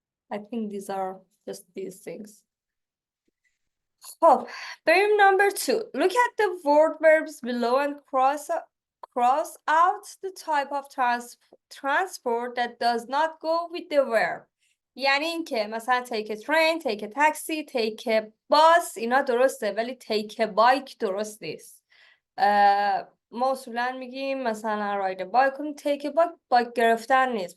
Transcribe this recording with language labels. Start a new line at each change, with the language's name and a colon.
English: I think these are just these things.
Persian: خب بریم number 2.
English: Look at the word verbs below and cross out the type of transport that does not go with the verb.
Persian: یعنی اینکه مثلا
English: take a train, take a taxi, take a bus
Persian: اینا درسته، ولی
English: take a bike
Persian: درست نیست. ما اصولا میگیم مثلا
English: ride a bike
Persian: کنیم،
English: take a bike
Persian: بایک گرفتن نیست.